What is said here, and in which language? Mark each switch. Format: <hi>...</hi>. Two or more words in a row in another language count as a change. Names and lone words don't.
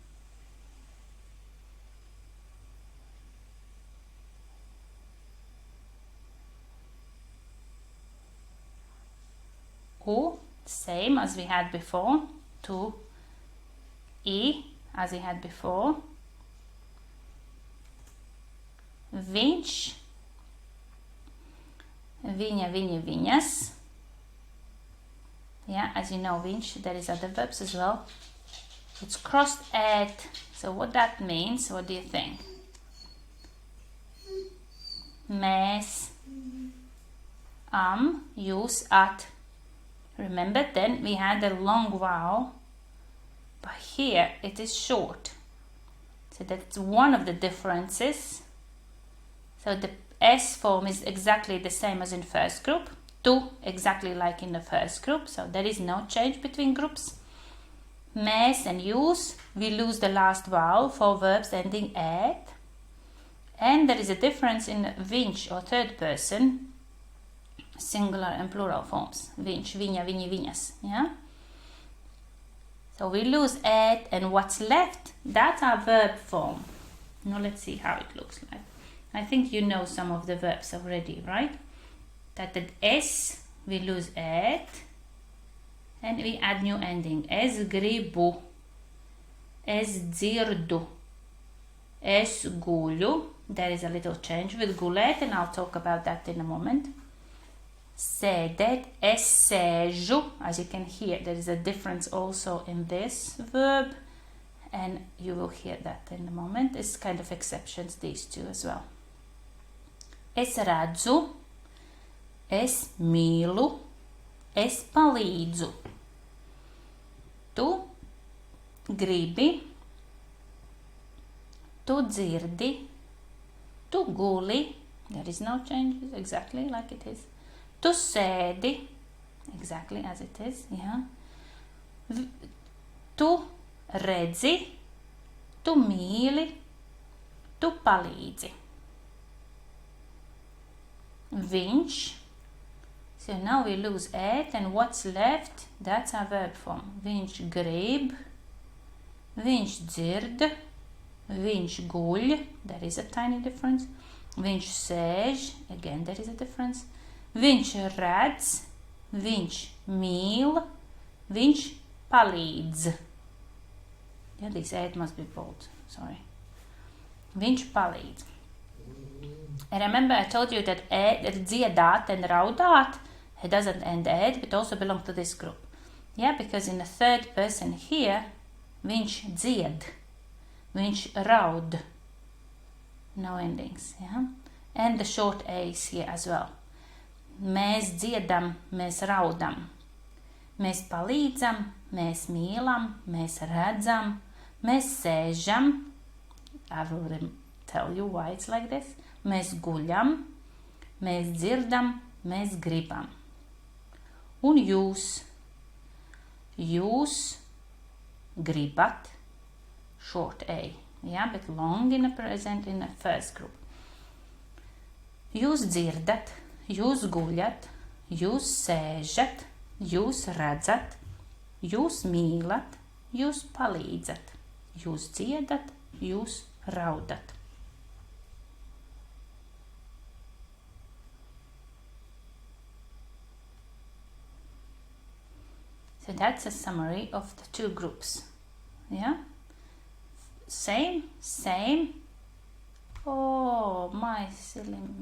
<en>U, same as we had before. Tu, I, as we had before.</en> <lv>Viņš, viņa, viņi, viņas.</lv> <en>Yeah, as you know, viņš, there is other verbs as well. It's crossed at, so what that means, what do you think?</en> <lv>Mēs, jūs, at.</lv> <en>Remember, then we had a long vowel, but here it is short. So that's one of the differences. So the S form is exactly the same as in first group. Tu, exactly like in the first group. So there is no change between groups. Mēs and jūs, we lose the last vowel for verbs ending at. And there is a difference in viņš or third person, singular and plural forms.</en> <lv>Viņš, viņa, viņi, viņas.</lv> <en>Yeah? So we lose at, and what's left, that's our verb form. Now let's see how it looks like. I think you know some of the verbs already, right? That the S, we lose at, and we add new ending.</en> <lv>Es gribu, es dzirdu, es guļu.</lv> <en>There is a little change with gulēt, and I'll talk about that in a moment.</en> <lv>Sēdēt, es sēžu.</lv> <en>As you can hear, there is a difference also in this verb, and you will hear that in a moment. It's kind of exceptions, these two as well.</en> <lv>Es redzu, es mīlu, es palīdzu. Tu gribi, tu dzirdi, tu guli.</lv> <en>There is no change, exactly like it is.</en> <lv>Tu sēdi,</lv> <en>exactly as it is, yeah.</en> <lv>Tu redzi, tu mīli, tu palīdzi. Viņš,</lv> <en>so now we lose at, and what's left, that's our verb form.</en> <lv>Viņš grib, viņš dzird, viņš guļ,</lv> <en>there is a tiny difference.</en> <lv>Viņš sēž,</lv> <en>again there is a difference.</en> <lv>Viņš redz, viņš mīl, viņš palīdz.</lv> <en>Yeah, this at must be bold, sorry.</en> <lv>Viņš palīdz.</lv> <en>And remember I told you that dziedāt and raudāt, it doesn't end at, but also belong to this group. Yeah, because in the third person here,</en> <lv>viņš dzied, viņš raud.</lv> <en>No endings, yeah. And the short A is here as well.</en> <lv>Mēs dziedam, mēs raudam. Mēs palīdzam, mēs mīlam, mēs redzam, mēs sēžam.</lv> <en>I will tell you why it's like this.</en> <lv>Mēs guļam, mēs dzirdam, mēs gribam. Un jūs gribat,</lv> <en>short A, yeah, but long in the present in the first group.</en> <lv>Jūs dzirdat, jūs guļat, jūs sēžat, jūs redzat, jūs mīlat, jūs palīdzat, jūs dziedat, jūs raudat.</lv> <en>So that's a summary of the two groups. Yeah? Same. Oh, my silly.</en>